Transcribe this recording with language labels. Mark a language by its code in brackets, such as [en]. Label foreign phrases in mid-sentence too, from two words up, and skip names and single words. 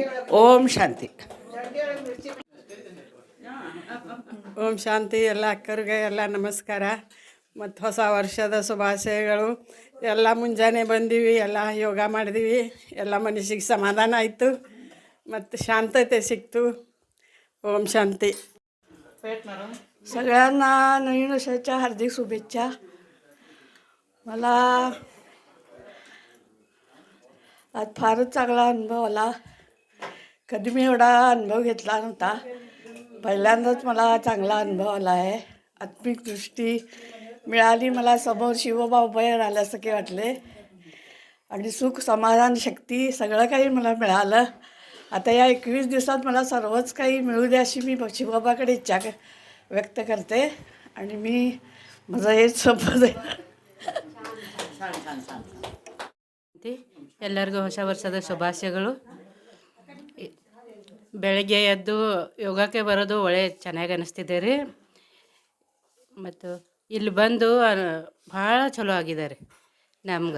[kn] ಓಂ ಶಾಂತಿ. ಓಂ ಶಾಂತಿ. ಎಲ್ಲ ಅಕ್ಕರಿಗೆ ಎಲ್ಲ ನಮಸ್ಕಾರ ಮತ್ತು ಹೊಸ ವರ್ಷದ ಶುಭಾಶಯಗಳು. ಎಲ್ಲ ಮುಂಜಾನೆ ಬಂದೀವಿ, ಎಲ್ಲ ಯೋಗ ಮಾಡಿದೀವಿ, ಎಲ್ಲ ಮನಸ್ಸಿಗೆ ಸಮಾಧಾನ ಆಯಿತು ಮತ್ತು ಶಾಂತತೆ ಸಿಕ್ತು. [mr] ओम शांती. सगळ्यांना नवीन वर्षाच्या हार्दिक शुभेच्छा. मला आज फारच चांगला अनुभव आला. कधी मी एवढा अनुभव घेतला नव्हता. पहिल्यांदाच मला चांगला अनुभव आला आहे. आत्मिक दृष्टी मिळाली मला. समोर शिवबा उभे राहिल्यासारखे वाटले आणि सुख, समाधान, शक्ती सगळं काही मला मिळालं. आता या 21 दिवसात मला सर्वच काही मिळू द्या अशी मी शिवबाबाकडे इच्छा व्यक्त करते आणि मी माझं हेच संपत. [kn] ಎಲ್ಲರಿಗೂ ಹೊಸ ವರ್ಷದ ಶುಭಾಶಯಗಳು. ಬೆಳಗ್ಗೆ ಎದ್ದು ಯೋಗಕ್ಕೆ ಬರೋದು ಚೆನ್ನಾಗಿ ಅನ್ನಿಸ್ತಿದೆ ರೀ. ಮತ್ತು ಇಲ್ಲಿ ಬಂದು ಭಾಳ ಚಲೋ ಆಗಿದ್ದಾರೆ ನಮ್ಗೆ.